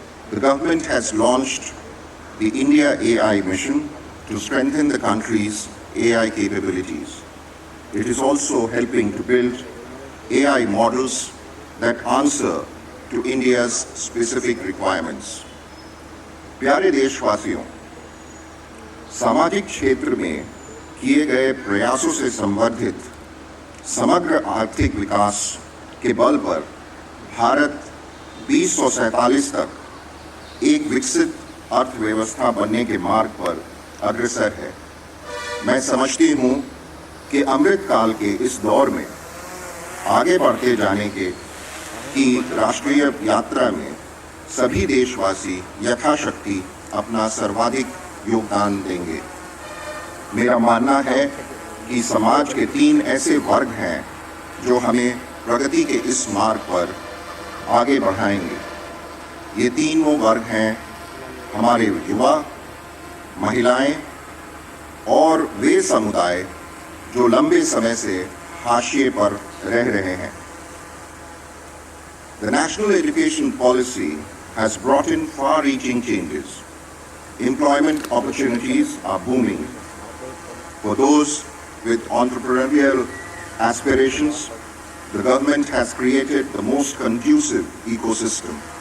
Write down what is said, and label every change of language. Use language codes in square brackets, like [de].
[en] The government has launched the India AI mission to strengthen the country's AI capabilities. It is also helping to build AI models that answer to India's specific requirements. [hi] प्यारे देशवासियों, सामाजिक क्षेत्र में किए गए प्रयासों से संवर्धित समग्र आर्थिक विकास के बल पर भारत 2047 तक एक विकसित अर्थव्यवस्था बनने के मार्ग पर अग्रसर है। मैं समझती हूँ कि अमृत काल के इस दौर में आगे बढ़ते जाने की राष्ट्रीय यात्रा में सभी देशवासी यथाशक्ति अपना सर्वाधिक योगदान देंगे। मेरा मानना है कि समाज के 3 ऐसे वर्ग हैं जो हमें प्रगति के इस मार्ग पर आगे बढ़ाएंगे। ये 3 वो वर्ग हैं हमारे युवा, महिलाएं और वे समुदाय जो लंबे समय से हाशिए पर रह रहे हैं। [en] The National Education Policy has brought in far-reaching changes. Employment opportunities are booming. For those with entrepreneurial aspirations, the government has created the most conducive ecosystem.